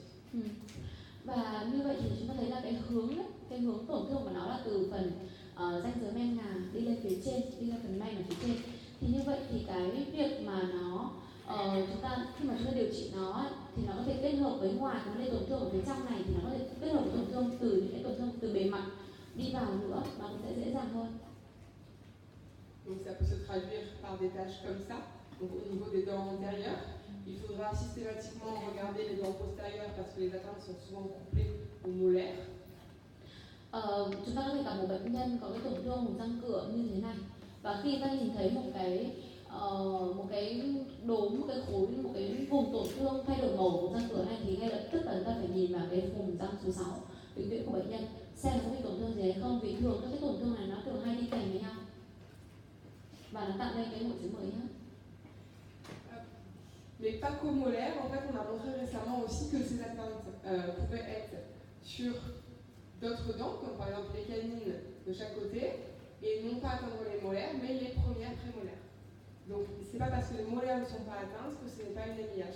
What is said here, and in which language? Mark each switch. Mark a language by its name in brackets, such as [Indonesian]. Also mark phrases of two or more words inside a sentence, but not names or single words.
[Vietnamese] Và như vậy thì chúng ta thấy là cái hướng tổn thương của nó là từ phần ranh giới men ngà đi lên phía trên, đi lên phần men ở phía trên. Thì như vậy thì cái việc mà nó khi mà chúng ta điều trị nó thì nó có thể kết hợp với ngoài cái vấn đề tổn thương ở phía trong này, thì nó có thể kết hợp với tổn thương từ những cái tổn thương từ bề mặt đi vào nữa, nó cũng sẽ dễ dàng hơn. [French] Donc ça peut se traduire par des tâches comme ça. Donc au niveau des dents antérieures, il faudra systématiquement regarder les dents postérieures parce que les atteintes sont souvent couplées aux molaires. [Vietnamese] Chúng ta có thể gặp một bệnh nhân có cái tổn thương vùng răng cửa như thế này, và khi ta nhìn thấy một cái đốm, một cái khối, một cái vùng tổn thương thay đổi màu của răng cửa này thì ngay lập tức là chúng ta phải nhìn vào cái vùng răng số 6 vĩnh viễn của bệnh nhân xem có bị tổn thương gì hay không, vì thường các cái tổn thương này nó thường hay đi kèm với nhau và nó tạo nên cái hội chứng MIH. [French] Mais pas qu'aux molaires, en fait on a montré récemment aussi que ces atteintes pouvaient être sur d'autres dents, comme par exemple les canines de chaque côté, et non pas atteindre les molaires, mais les premières prémolaires. Donc c'est pas parce que les molaires ne sont pas atteintes que ce n'est pas une MIH.